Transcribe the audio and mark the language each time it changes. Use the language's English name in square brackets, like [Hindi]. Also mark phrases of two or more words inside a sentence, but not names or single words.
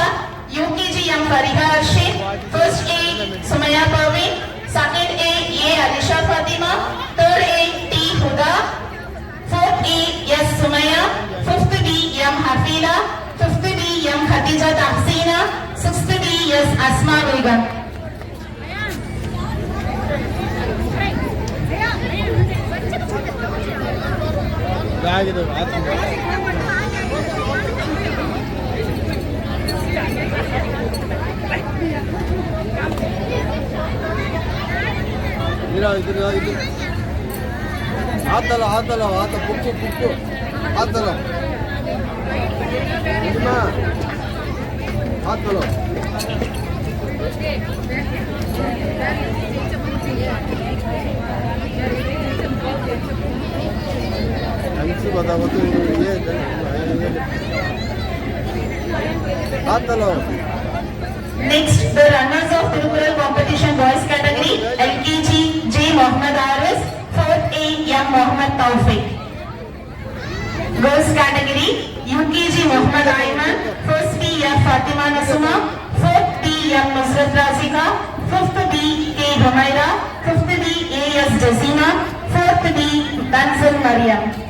[English] UKG M Fariha Arshid, first A Sumaya Parveen, second A Alisha Fatima, third A T Huda, fourth A S Sumaya, fifth B M Hafila, fifth B M Khadija Tahsina, sixth B S Asma Begum. [Kannada] ಆಗಿದೆ ಇದು ಆತಲ್ಲ ಆತ ಪುಕ್ಕು ಆತಲ್ಲ ಆತಲ್ಲ ಹಂಚಿ ಬದಾವತ್ತು ಆತಲ್ಲ [English] Next, the runners of Tirukural competition boys category, LKG J Mohammad Aris, fourth A M Mohammad Taufik. Girls category, UKG Mohammad Ayman, first B F Fatima Nasuma, fourth B M Nusrat Razika, fifth B K Humaira, fifth B A S Jazina, fourth B Tanzil Mariam.